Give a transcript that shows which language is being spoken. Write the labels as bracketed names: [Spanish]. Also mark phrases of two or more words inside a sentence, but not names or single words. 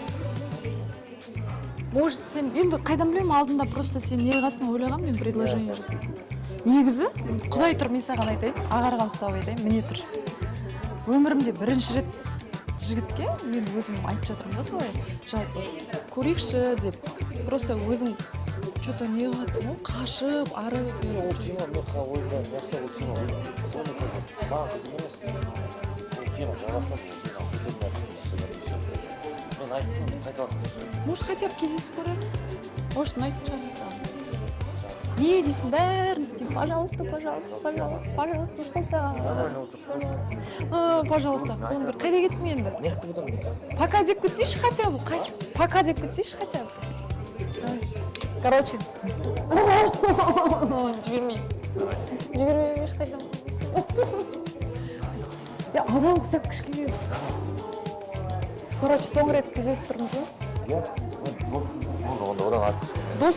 [Kazakh] Может, сен енді қайдан білемін, алдында просто сен не қылғасын ойлаған, мен предложение жасадым. Негізі, құдай тұр, мен саған айтайын, ағарған ұстап айтайын, міне тұр. Өмірімде бірінші рет жігітке мен өзім айтып жатырмын да солай, жалпы көрейікші деп, просто өзің что-то не қылатсың ғой, қашып, арып. Ол тема, мен ойда, жақта ол тема. Маған қызық емес. Ол тема жалғасады. Мен айттым, қайталап. Может, [Russian] хотя бы [Kazakh] кездесіп көрерміз? Может, ұнайтын шығар саған. Не дейсің, бәрін істеймін. [Russian] Пожалуйста, пожалуйста, пожалуйста, пожалуйста, Нұрсұлтан. [Kazakh] Нормально отырсың. Пожалуйста, қолын бер. Қайда кеттің енді? Не қылып отырмын? Пока деп кетсейші [Russian] хотя бы. [Kazakh] Пока деп кетсейші [Russian] хотя бы. [Kazakh] Короче. Жібермеймін. Жібермеймін ешқайдан. Адам құсап кішкене. Короче, соңғы рет кездесіп тұрмыз ғой? Иә. Онда одан артық.